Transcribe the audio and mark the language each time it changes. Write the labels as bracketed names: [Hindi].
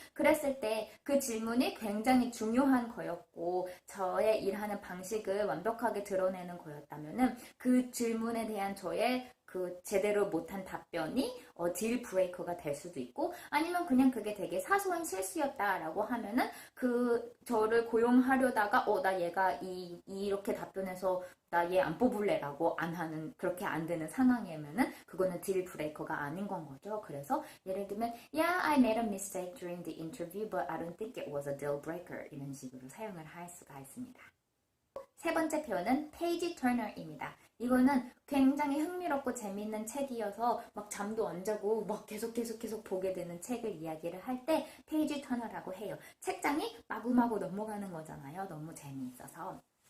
[Korean] 그랬을 때 그 질문이 굉장히 중요한 거였고 저의 일하는 방식을 완벽하게 드러내는 거였다면은 그 질문에 대한 저의 그 제대로 못한 답변이 딜 브레이커가 될 수도 있고 아니면 그냥 그게 되게 사소한 실수였다라고 하면은 그 저를 고용하려다가 나 얘가 이렇게 답변해서 나 얘 안 뽑을래라고 안 하는 그렇게 안 되는 상황이면은 그거는 딜 브레이커가 아닌 건 거죠. 그래서 예를 들면 [English] Yeah, I made a mistake during the interview, but I don't think it was a deal breaker [Korean] 이런 식으로 사용을 할 수가 있습니다. 세 번째 표현은 페이지 터너입니다. 이거는 굉장히 흥미롭고 재밌는 책이어서 막 잠도 안 자고 막 계속 보게 되는 책을 이야기를 할 때 페이지 터너라고 해요. 책장이 마구마구 넘어가는 거잖아요. 너무 재미있어서.